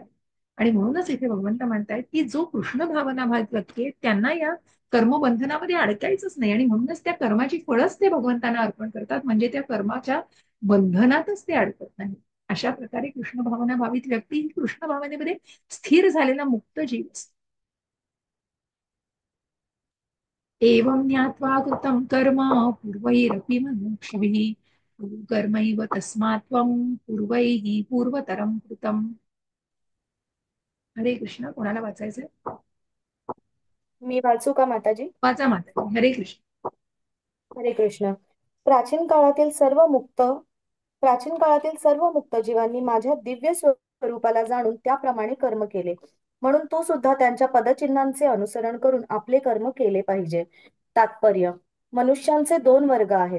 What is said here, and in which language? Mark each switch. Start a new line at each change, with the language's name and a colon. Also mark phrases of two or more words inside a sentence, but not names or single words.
Marathi: आणि म्हणूनच इथे भगवंत म्हणतायत की जो कृष्ण भावना व्यक्ती आहे त्यांना या कर्मबंधनामध्ये अडकायचंच नाही. आणि म्हणूनच त्या कर्माची फळच ते भगवंतांना अर्पण करतात, म्हणजे त्या कर्माच्या बंधनातच ते अडकत नाही. अशा प्रकारे कृष्ण भावना भावित व्यक्ती ही कृष्ण भावनेमध्ये स्थिर झालेला मुक्त जीव असतो.
Sanskrit: एवं ज्ञात्वा कृतं कर्म पूर्वैरपि मनुष्यैः कर्मैव तस्मात् त्वं पूर्वैः पूर्वतरं कृतम्.
Marathi: हरे कृष्ण. कोणाला वाचायचंय? मी वाचू का माताजी? वाचा माता. हरे कृष्ण. हरे कृष्ण. प्राचीन काळातील सर्व मुक्त प्राचीन काळातील सर्व मुक्त जीवांनी माझ्या दिव्य स्वरूपाला जाणून त्याप्रमाणे कर्म केले. म्हणून तू सुद्धा त्यांच्या पदचिन्हांचे अनुसरण करून आपले कर्म केले पाहिजे. तात्पर्य: मनुष्यांचे 2 वर्ग आहेत.